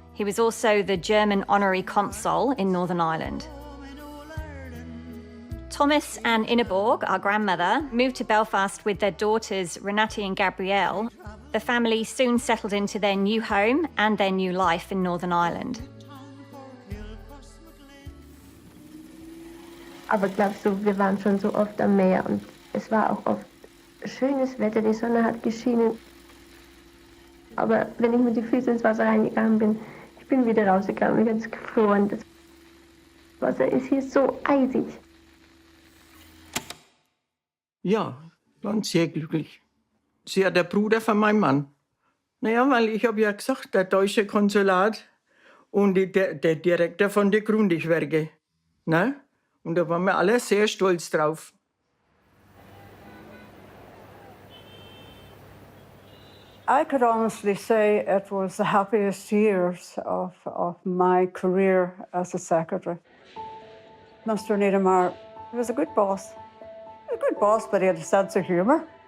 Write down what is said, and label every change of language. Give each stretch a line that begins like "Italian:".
English: He was also the German honorary consul in Northern Ireland. Thomas and Ingeborg, our grandmother, moved to Belfast with their daughters Renate and Gabrielle. The family soon settled into their new home and their new life in Northern Ireland.
German: Aber glaubst du, wir waren schon so oft am Meer und es war auch oft schönes Wetter, die Sonne hat geschienen. Aber wenn ich mit den Füßen ins Wasser reingegangen bin, ich bin wieder rausgegangen, ich habe es gefroren. Das Wasser ist hier so eisig. Ja, waren sehr glücklich. Sie ist der Bruder von meinem Mann. Naja, weil ich habe ja gesagt, der deutsche Konsulat und der Direktor von der Grundig-Werke. Ne? Und da waren wir alle sehr stolz drauf.
English: I could honestly say it was the happiest years of my career as a secretary. Mr. Niedermayer, he was a good boss. A good boss, but he had a sense of humour.